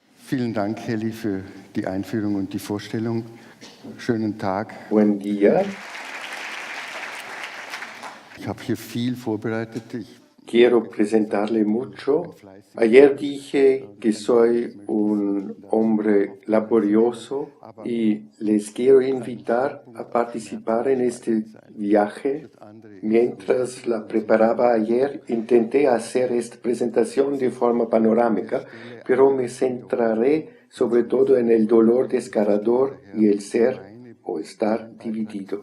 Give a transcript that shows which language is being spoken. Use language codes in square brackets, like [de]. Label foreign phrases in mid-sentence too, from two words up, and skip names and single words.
[de] Vielen Dank, Heli, für die Einführung und die Vorstellung. Schönen Tag. [es] Buen día. [de] Ich habe hier viel vorbereitet. [es] Quiero presentarle mucho. Ayer dije que soy un hombre laborioso y les quiero invitar a participar en este viaje. Mientras la preparaba ayer, intenté hacer esta presentación de forma panorámica, pero me centraré sobre todo en el dolor desgarrador y el ser o estar dividido.